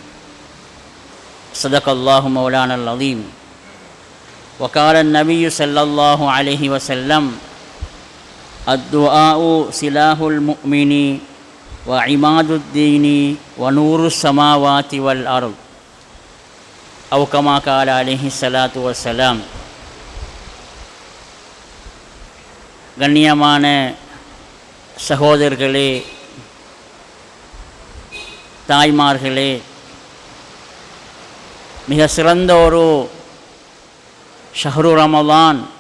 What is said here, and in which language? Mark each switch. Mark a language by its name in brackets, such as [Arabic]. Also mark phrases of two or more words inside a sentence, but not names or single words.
[Arabic] صدق الله مولانا العظيم وقال النبي صلى الله عليه وسلم الدعاء سلاح المؤمن وعماد الدين ونور السماوات والأرض أو كما قال عليه الصلاة والسلام. [Tamil] கண்ணியமான சகோதரர்களே, தாய்மார்களே, மிக சிறந்த ஒரு [Arabic] شهر رمضان